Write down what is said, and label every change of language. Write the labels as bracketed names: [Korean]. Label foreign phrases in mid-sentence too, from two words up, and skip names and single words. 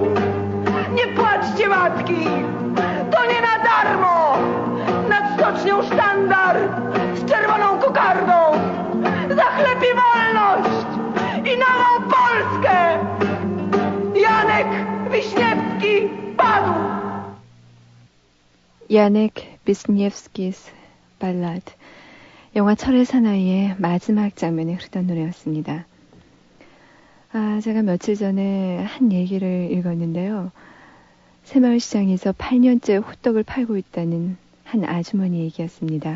[Polish] Nie płaczcie matki, to nie na darmo. Nad stocznią sztandar z czerwoną kokardą. Za chleb i wolność i nową Polskę. Janek Wiśniewski padł. [Korean] 야넥 비스니옙스키스 발라드, 영화 철의 사나이의 마지막 장면에 흐르던 노래였습니다. 제가 며칠 전에 한 얘기를 읽었는데요. 새마을시장에서 8년째 호떡을 팔고 있다는 한 아주머니 얘기였습니다.